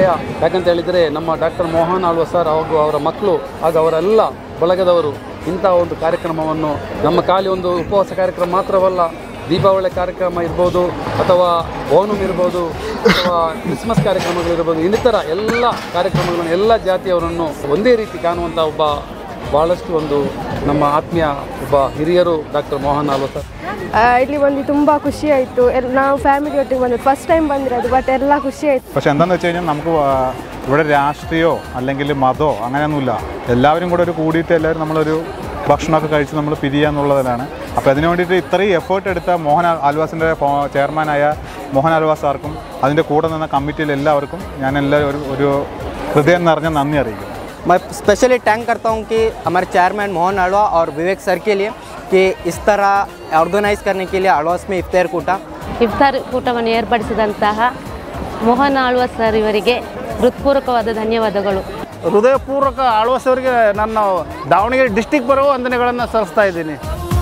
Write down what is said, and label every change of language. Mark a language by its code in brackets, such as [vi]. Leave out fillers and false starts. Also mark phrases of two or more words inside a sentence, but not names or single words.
[kn] ಯಾಕಂತ ಹೇಳಿದರೆ ನಮ್ಮ ಡಾಕ್ಟರ್ ಮೋಹನ್ ಆಳ್ವಾಸ್ ಸರ್ ಹಾಗೂ ಅವರ ಮಕ್ಕಳು ಹಾಗೂ ಅವರೆಲ್ಲ ಬಳಗದವರು ಇಂಥ ಒಂದು ಕಾರ್ಯಕ್ರಮವನ್ನು ನಮ್ಮ ಖಾಲಿ ಒಂದು ಉಪವಾಸ ಕಾರ್ಯಕ್ರಮ ಮಾತ್ರವಲ್ಲ, ದೀಪಾವಳಿ ಕಾರ್ಯಕ್ರಮ ಇರ್ಬೋದು ಅಥವಾ ಓಣಂ ಇರ್ಬೋದು ಅಥವಾ ಕ್ರಿಸ್ಮಸ್ ಕಾರ್ಯಕ್ರಮಗಳಿರ್ಬೋದು, ಇನ್ನಿತರ ಎಲ್ಲ ಕಾರ್ಯಕ್ರಮಗಳನ್ನು ಎಲ್ಲ ಜಾತಿಯವರನ್ನು ಒಂದೇ ರೀತಿ ಕಾಣುವಂಥ ಒಬ್ಬ ಭಾಳಷ್ಟು ಒಂದು ನಮ್ಮ ಆತ್ಮೀಯ ಒಬ್ಬ ಹಿರಿಯರು ഡോക്ടർ മോഹൻ ആൽവാസ് സർ. ಇಲ್ಲಿ ಬಂದು ತುಂಬ ಖುಷಿ ಆಯಿತು. ನಾವು ಫ್ಯಾಮಿಲಿ ಒಟ್ಟಿಗೆ ಬಂದು [en] first time [kn] ಬಂದಿರೋದು, ಬಟ್ ಎಲ್ಲ ಖುಷി ಆಯಿತು. [ml] പക്ഷേ എന്താണെന്ന് വെച്ച് കഴിഞ്ഞാൽ നമുക്ക് ഇവിടെ രാഷ്ട്രീയമോ അല്ലെങ്കിൽ മതമോ അങ്ങനെയൊന്നുമില്ല. എല്ലാവരും കൂടെ ഒരു കൂടിയിട്ട് എല്ലാവരും നമ്മളൊരു ഭക്ഷണമൊക്കെ കഴിച്ച് നമ്മൾ പിരിയുക എന്നുള്ളതിനാണ്. അപ്പോൾ അതിനു വേണ്ടിയിട്ട് ഇത്രയും എഫേർട്ട് എടുത്ത മോഹൻ ആൽവാസിൻ്റെ ചെയർമാനായ മോഹൻ ആൽവാസ് സാർക്കും അതിൻ്റെ കൂടെ നിന്ന കമ്മിറ്റിയിൽ എല്ലാവർക്കും ഞാൻ എല്ലാവരും ഒരു ഹൃദയം നിറഞ്ഞ നന്ദി അറിയിക്കുന്നു. [hi] मैं स्पेशली थैंक करता हूँ कि हमारे चेयरमैन मोहन आಳ್ವಾ और विवेक सर के लिए कि इस तरह ऑर्गेनाइज करने के लिए ಆಳ್ವಾಸ್ में [kn] ಇಫ್ತಾರ್ ಕೂಟವನ್ನು ಏರ್ಪಡಿಸಿದಂತಹ ಮೋಹನ್ ಆಳ್ವಾ ಸರ್ ಇವರಿಗೆ ಹೃತ್ಪೂರ್ವಕವಾದ ಧನ್ಯವಾದಗಳು. ಹೃದಯಪೂರ್ವಕ ಆಳ್ವಾಸ್ ಅವರಿಗೆ ನನ್ನ ದಾವಣಗೆರೆ ಡಿಸ್ಟಿಕ್ ಬರುವ ವಂದನೆಗಳನ್ನು ಸಲ್ಲಿಸ್ತಾ ಇದ್ದೀನಿ.